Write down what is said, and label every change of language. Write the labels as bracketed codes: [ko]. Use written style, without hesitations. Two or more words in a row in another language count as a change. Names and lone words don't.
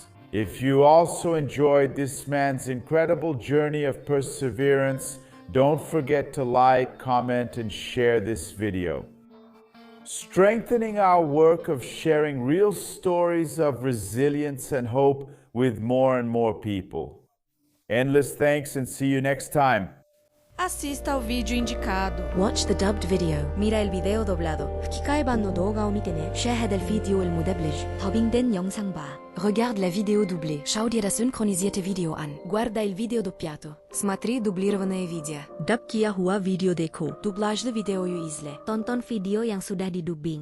[en] If you also enjoyed this man's incredible journey of perseverance, don't forget to like, comment, and share this video. Strengthening our work of sharing real stories of resilience and hope with more and more people. Endless thanks and see you next time. [pt] Assista ao vídeo indicado. [en] Watch the dubbed video. [es] Mira el video doblado. [ja] 吹き替え版の動画を見てね. [ar] شاهد الفيديو المدبلج. [ko] 더빙된 영상 봐. [fr] Regarde la vidéo doublée. [de] Schau dir das synchronisierte Video an. [it] Guarda il video doppiato. [ru] Смотри дублированное видео. [hi] डब किया हुआ वीडियो देखो. [tr] Dublajlı videoyu izle. [id] Tonton video yang sudah didubbing.